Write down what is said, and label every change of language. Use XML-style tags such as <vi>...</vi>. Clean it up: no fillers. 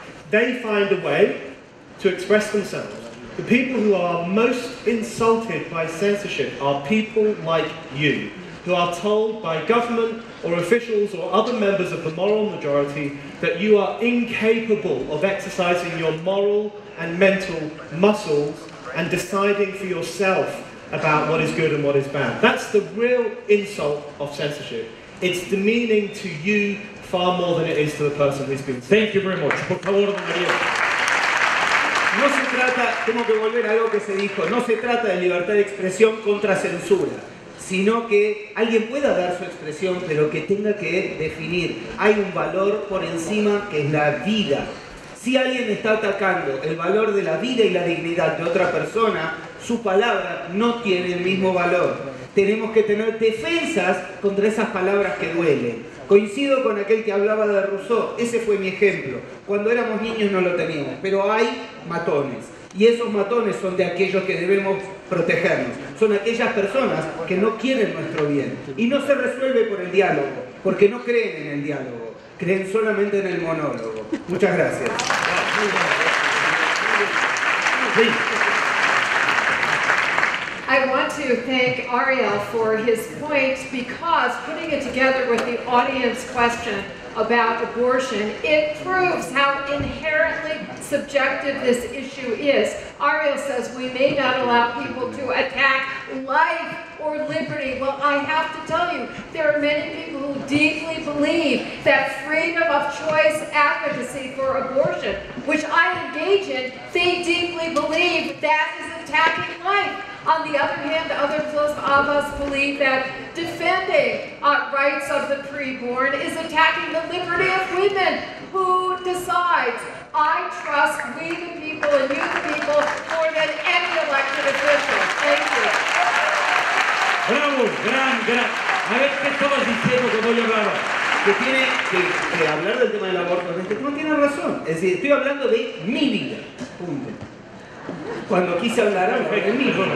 <en>They find a way to express themselves. The people who are most insulted by censorship are people like you, who are told by government or officials or other members of the moral majority that you are incapable of exercising your moral and mental muscles and deciding for yourself about what is good and what is bad. That's the real insult of censorship. It's demeaning to you far more than it is to the person who's been censored. Thank you very much.</en> <es>Por favor, don María. No se trata, tengo que volver a algo que se dijo, no se trata de libertad de expresión contra censura, sino que alguien pueda dar su expresión, pero que tenga que definir. Hay un valor por encima que es la vida. Si alguien está atacando el valor de la vida y la dignidad de otra persona, su palabra no tiene el mismo valor. Tenemos que tener defensas contra esas palabras que duelen. Coincido con aquel que hablaba de Rousseau, ese fue mi ejemplo. Cuando éramos niños no lo teníamos, pero hay matones. Y esos matones son de aquellos que debemos protegernos. Son aquellas personas que no quieren nuestro bien. Y no se resuelve por el diálogo, porque no creen en el diálogo. Creen solamente en el monólogo. Muchas gracias.</es> <en>I want to thank Ariel for his point, because putting it together with the audience question about abortion, it proves how inherently subjective this issue is. Ariel says we may not allow people to attack life or liberty. Well, I have to tell you, there are many people who deeply believe that freedom of choice advocacy for abortion, which I engage in, they deeply believe that is attacking life. On the other hand, others of us believe that defending rights of the preborn is attacking the liberty of women. Who decides? I trust we the people and you the people more than any elected official. Thank you.</en> <es>Bravo, gran. A ver, ¿qué estabas diciendo cuando yo hablaba? Que tiene que hablar del tema del aborto, no tiene razón. Es decir, estoy hablando de mi vida. Punto. Cuando quise hablar de mí.</es>